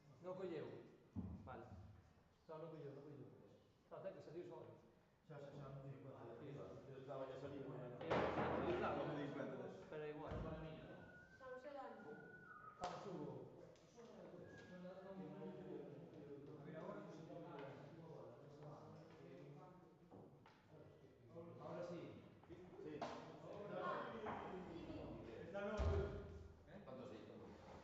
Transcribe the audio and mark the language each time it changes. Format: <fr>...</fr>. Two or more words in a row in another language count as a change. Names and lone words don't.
<gl>Non colleu? Vale. No, non colleu, non colleu. No, ten que salir só. Xa non</gl> <es>me di cuenta.</es> <gl>Eu estaba ya salido. Non</gl> <es>me di cuenta de eso. pero igual. Estamos el año. Vamos, Hugo. Ahora sí. Sí. Tanto sí, tanto sí.</es>